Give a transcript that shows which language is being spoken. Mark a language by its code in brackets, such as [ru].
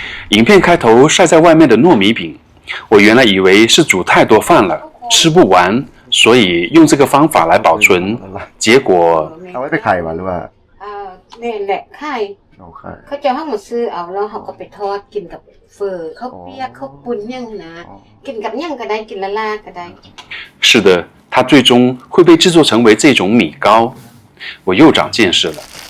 [zh] 影片开头晒在外面的糯米饼，我原来以为是煮太多饭了，吃不完，所以用这个方法来保存，结果 [th] เอาไว้ไปไข่ป่ะหรือว่า เนี่ยแหละไข่ เอาไข่ เขาจะให้มาซื้อเอาแล้วเขาก็ไปทอดกินกับเฟอข้าวเปียกข้าวปุ้นยังนะกินกับยังก็ได้กินละลาก็ได้ [zh] 是的，它最终会被制作成为这种米糕。我又长见识了。